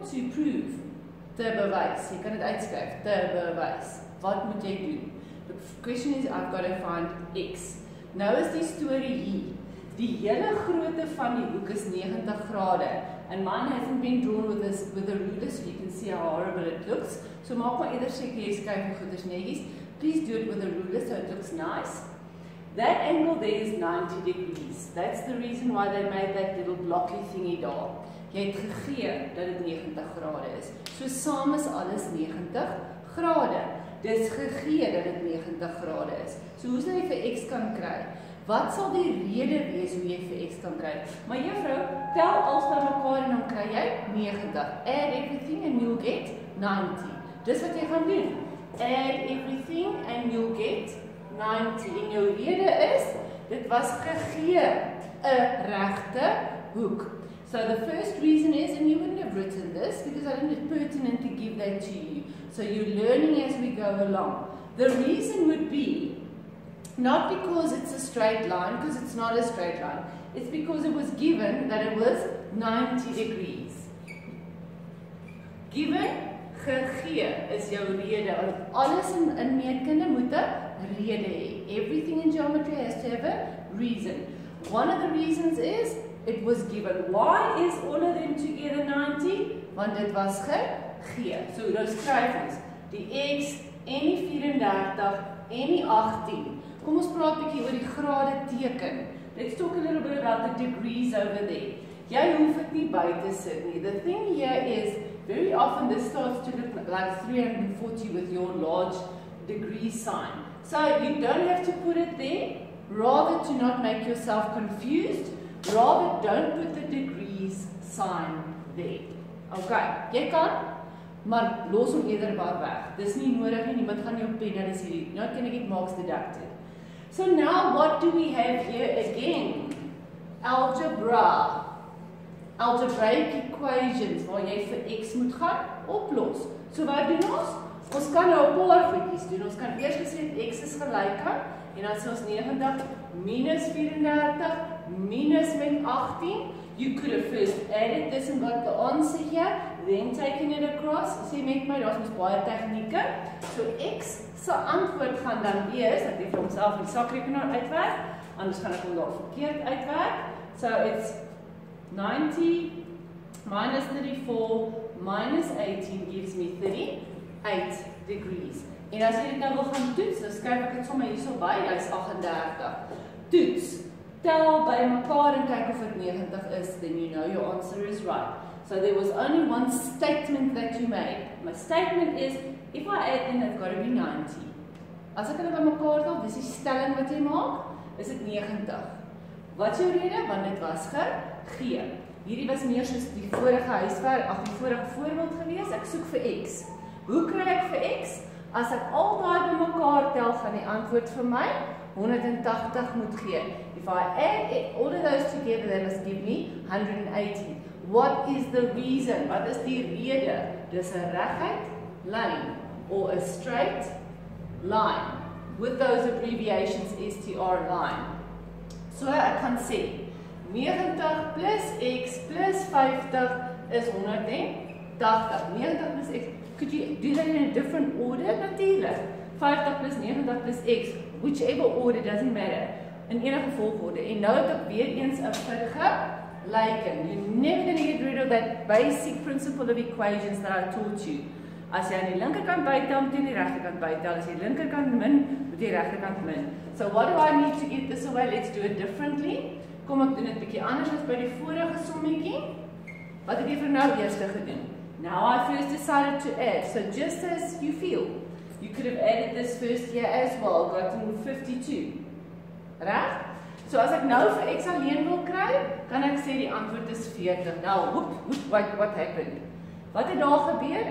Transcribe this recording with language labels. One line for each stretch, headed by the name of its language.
English: To prove.
Afrikaans: Te bewys. Jy kan dit uitskryf. Te bewys. Wat moet jy doen?
English: The question is, I've got to find x.
Afrikaans: Nou is die storie hier. Die hele grootte van die hoek is 90 grade.
English: And mine hasn't been drawn with a ruler, so you can see how horrible it looks.
Afrikaans: So maak maar eerder seker jy skryf die goeders netjies.
English: Please do it with a ruler so it looks nice. That angle there is 90 degrees. That's the reason why they made that little blocky thingy daar.
Afrikaans: Jy het gegee dat dit 90 grade is. So saam is alles 90 grade. Dis gegee dat dit 90 grade is. So hoe sal jy vir x kan kry? Wat sal die rede wees hoe jy vir x kan kry? Maar juffrou, tel alles by mekaar en dan kry jy 90.
English: Add everything and you'll get 90.
Afrikaans: Dis wat jy gaan doen.
English: Add everything and you'll get 90.
Afrikaans: En jou rede is, dit was gegee 'n regte hoek.
English: So the first reason is, and you wouldn't have written this because I didn't it's pertinent to give that to you. So you're learning as we go along. The reason would be, not because it's a straight line, because it's not a straight line. It's because it was given that it was 90 degrees.
Afrikaans: Given, gegee is jou rede. Alles in meetkunde moet 'n rede hê.
English: Everything in geometry has to have a reason. One of the reasons is, it was given. Why is all of them together 90?
Afrikaans: Want dit was gegee. So nou skryf ons die x en die 34 en die 18. Kom ons praat 'n bietjie oor die grade teken.
English: Let's talk a little bit about the degrees over there.
Afrikaans: Jy hoef dit nie by te sit nie.
English: The thing here is, very often this starts to look like 340 with your large degree sign. So you don't have to put it there. Rather to not make yourself confused. Rather, don't put the degrees sign there.
Afrikaans: Okay, jy kan, maar los hom eerder maar weg. Dis nie nodig nie, niemand gaan jou pen, dis hierdie.
English: Not gonna get marks deducted. So now what do we have here again? Algebra. Algebraic equations,
Afrikaans: waar jy vir x moet gaan oplos. So wat doen ons? Ons kan nou 'n paar goedjies doen. Ons kan eers gesê x is gelyk aan, en dan sê ons 90 minus 34 minus met 18.
English: You could have first added this and got the answer here, then taken it across.
Afrikaans: Sê met my, daar's mos baie tegnieke. So x se antwoord gaan dan wees, dat jy vir homself die sakrekenaar uitwerk, anders gaan ek hom daar verkeerd uitwerk.
English: So it's 90 minus 34 minus 18 gives me 38 degrees.
Afrikaans: En as jy dit nou wil gaan toets, dan skryf ek dit sommer hierso by, hy's 38. Toets. Tel by mekaar en kyk of dit 90 is,
English: then you know your answer is right. So there was only one statement that you made. My statement is, if I add then it's got to be 90.
Afrikaans: As ek hulle by mekaar tel, dis die stelling wat jy maak, is dit 90. Wat is jou rede? Want dit was gegee. Hierdie was meer soos die vorige huiswerk, die vorige voorbeeld gewees. Ek soek vir x. Hoe kry ek vir x? As ek al daai by mekaar tel, gaan die antwoord vir my 180 moet gee.
English: If I add all of those together, that must give me 180. What is the reason?
Afrikaans: Wat is die rede? Dis 'n reguit lyn
English: or a straight line with those abbreviations STR line.
Afrikaans: So ek kan sê 90 plus x plus 50 is 180. 90 plus x.
English: Could you do that in a different order? Natuurlijk. 50 plus 90 plus x. Whichever order, doesn't matter.
Afrikaans: In enige volgorde. En nou het ek weer eens 'n vergelyking.
English: You're never going to get rid of that basic principle of equations that I taught you.
Afrikaans: As jy aan die linkerkant bytel, moet jy aan die regterkant bytel. As jy linkerkant min, moet jy regterkant min.
English: So what do I need to get this away? Let's do it differently.
Afrikaans: Kom ek doen dit bietjie anders as by die vorige sommetjie. Wat het jy vir nou eers gedoen?
English: Now I first decided to add. So just as you feel, you could have added this first here as well, gotten 52.
Afrikaans: Reg? So as ek nou vir x alleen wil kry, kan ek sê die antwoord is 40.
English: Now, what happened?
Afrikaans: Wat het daar gebeur?